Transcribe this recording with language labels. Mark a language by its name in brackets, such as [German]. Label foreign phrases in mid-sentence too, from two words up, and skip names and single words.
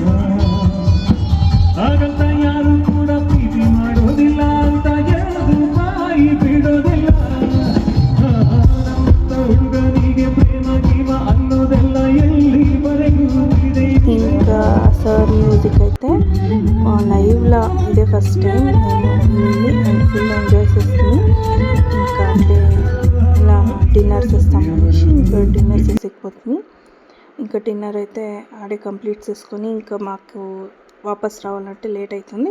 [Kannada] ಹಾಗಂತ ಯಾರು ಕೂಡ ಪ್ರೀತಿ ಮಾಡೋದಿಲ್ಲ ಅಂತ ಎಂದು ಬಾಯಿ ಬಿಡೋದಿಲ್ಲ. ನಮ್ಮಂತ ಹುಡುಗನಿಗೆ ಪ್ರೇಮ ಗೀಮ ಅನ್ನೋದೆಲ್ಲ ಎಲ್ಲಿವರೆಗೂ ಇದೆ. [Telugu] ఇంకా సార్ మ్యూజిక్ అయితే లైవ్లో ఇదే [English] first time [Telugu] నేను విని [English] and full enjoy [Telugu] చేస్తుంది. ఇంకా అంటే ఇలా డిన్నర్ చేస్తాము అనేసి ఇంకా డిన్నర్ చేసేకపోతుంది. ఇంకా డిన్నర్ అయితే ఆడే కంప్లీట్ చేసుకొని ఇంకా మాకు వాపస్ రావాలంటే లేట్ అవుతుంది.